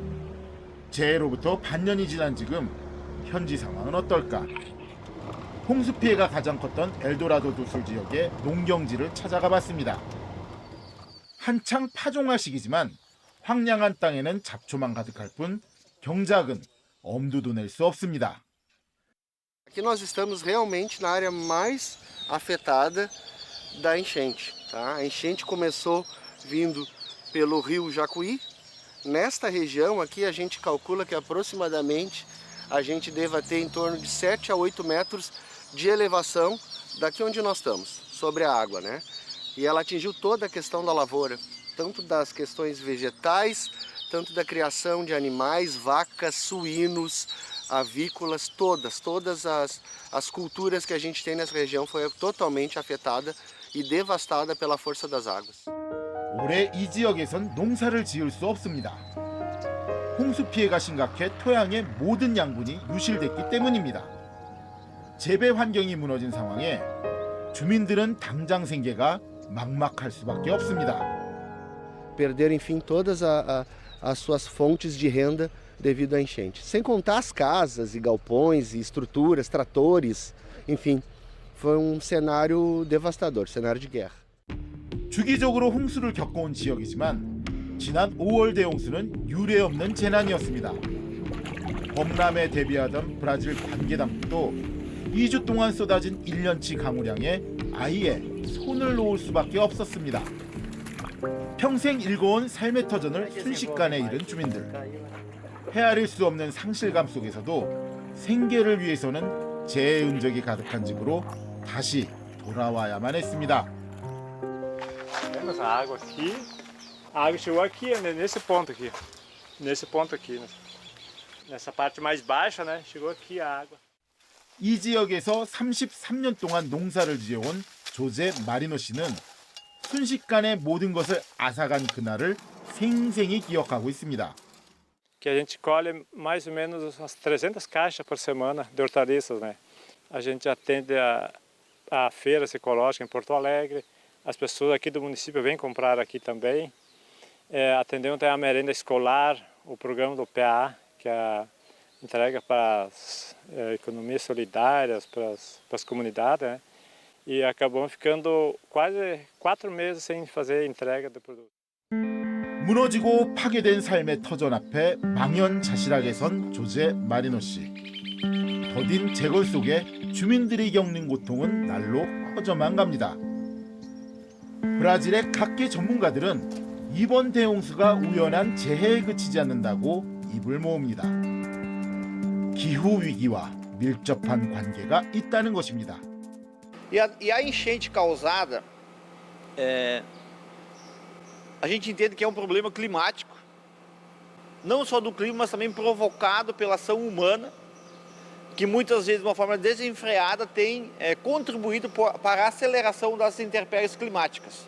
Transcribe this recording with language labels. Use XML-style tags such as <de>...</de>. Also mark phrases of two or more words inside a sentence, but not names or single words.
<ko>재해로부터 반년이 지난 지금 현지 상황은 어떨까? 홍수 피해가 가장 컸던 엘도라도 두술 지역의 농경지를 찾아가 봤습니다. 한창 파종할 시기지만 황량한 땅에는 잡초만 가득할 뿐 경작은 엄두도 낼 수 없습니다.</ko> <pt>Aqui nós estamos realmente na área mais afetada da enchente. Tá? A enchente começou vindo pelo rio Jacuí. Nesta região aqui a gente calcula que aproximadamente a gente deva ter em torno de 7 a 8 metros de elevação daqui onde nós estamos, sobre a água, né? E ela atingiu toda a questão da lavoura, tanto das questões vegetais, tanto da criação de animais, vacas, suínos, avícolas, todas as culturas que a gente tem nessa região foi totalmente afetada e devastada pela força das águas.</pt> <ko>올해 이 지역에선 농사를 지을 수 없습니다. 홍수 피해가 심각해 토양의 모든 양분이 유실됐기 때문입니다. 재배 환경이 무너진 상황에 주민들은 당장 생계가 막막할 수밖에 없습니다.</ko> <pt>Perderam, enfim, todas as suas fontes de renda devido à enchente. Sem contar as casas e galpões e estruturas, tratores, enfim, foi cenário devastador, cenário de guerra.</pt> <ko>주기적으로 홍수를 겪어온 지역이지만 지난 5월 대홍수는 유례없는 재난이었습니다. 범람에 대비하던 브라질 관계당국도 2주 동안 쏟아진 1년치 강우량에 아예 손을 놓을 수밖에 없었습니다. 평생 일궈온 삶의 터전을 순식간에 잃은 주민들. 헤아릴 수 없는 상실감 속에서도 생계를 위해서는 재해 흔적이 가득한 집으로 다시 돌아와야만 했습니다.</ko> <pt>Temos a água aqui. A água chegou aqui, né, nesse ponto aqui. Nesse ponto aqui. Nessa parte mais baixa, né? Chegou aqui a água.</pt> <ko>이 지역에서 33년 동안 농사를 지어온 조제 마리노 씨는 순식간에 모든 것을 앗아간 그날을 생생히 기억하고 있습니다.</ko> <pt>Que a gente colhe mais ou menos umas 300 caixas por semana de hortaliças, né? A gente atende a feiras ecológicas em Porto Alegre. As pessoas aqui do município vêm comprar aqui também. Atendemos até a merenda escolar, o programa do PA, que é a entrega para as economias solidárias, para as comunidades, né? E acabamos ficando quase 4 meses sem fazer entrega do produto.</pt> <ko>무너지고 파괴된 삶의 터전 앞에 망연자실하게 선 조제 마리노 씨. 더딘 재걸 속에 주민들이 겪는 고통은 날로 커져만 갑니다. 브라질의 각계 전문가들은 이번 대홍수가 우연한 재해에 그치지 않는다고 입을 모읍니다. 기후 위기와 밀접한 관계가 있다는 것입니다.</ko> <pt>E a enchente causada, a gente entende que é um problema climático, não só do clima, mas também provocado pela ação humana, que muitas vezes de uma forma desenfreada tem contribuído para a aceleração das intempéries climáticas.</pt>